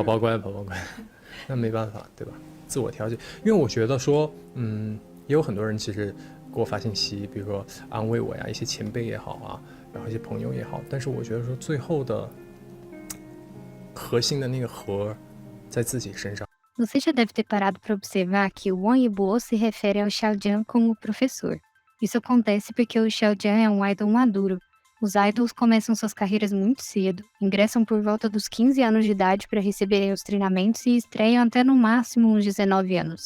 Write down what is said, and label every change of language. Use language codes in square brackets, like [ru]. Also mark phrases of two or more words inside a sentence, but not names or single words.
[zh] 宝乖，那没办法，对吧？自我调节，因为我觉得说，也有很多人其实给我发信息，比如说安慰我呀，一些前辈也好啊，然后一些朋友也好，但是我觉得说最后的核心的那个核在自己身上。 [pt] Você já deve ter parado para observar que o Wang Yibo se refere ao Xiaojian como professor. Isso acontece porque o Xiaojian é um idol maduro. Os idols começam suas carreiras muito cedo, ingressam por volta dos 15 anos de idade para receberem os treinamentos e estreiam até no máximo uns 19 anos.